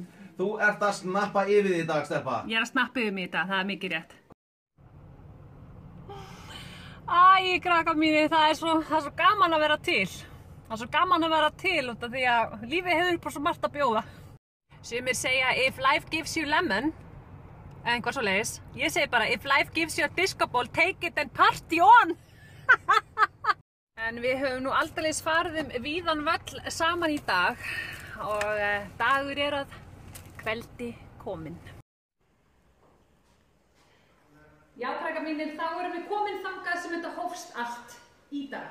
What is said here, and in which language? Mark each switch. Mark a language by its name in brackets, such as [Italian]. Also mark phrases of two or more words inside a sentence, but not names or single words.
[Icelandic] Þú ert að snappa yfir því í dag, Steppa. Ég er að snappa yfir mig í dag, það er mikið rétt. Æ, krakkar mínir, það er svo gaman að vera til. Það er svo gaman að vera til út af því að lífið hefur upp á svo margt að bjóða. Sumir segja, [English] if life gives you lemon, [Icelandic] eða einhvað svoleiðis. Ég segi bara, [English] if life gives you a disco ball, take it and party on! [Icelandic] En við höfum nú aldeilis farið víðan völl saman í dag og dagur er að kveldi kominn. Já, krakkar mínir, þá erum við komin þangað sem þetta hófst allt í dag.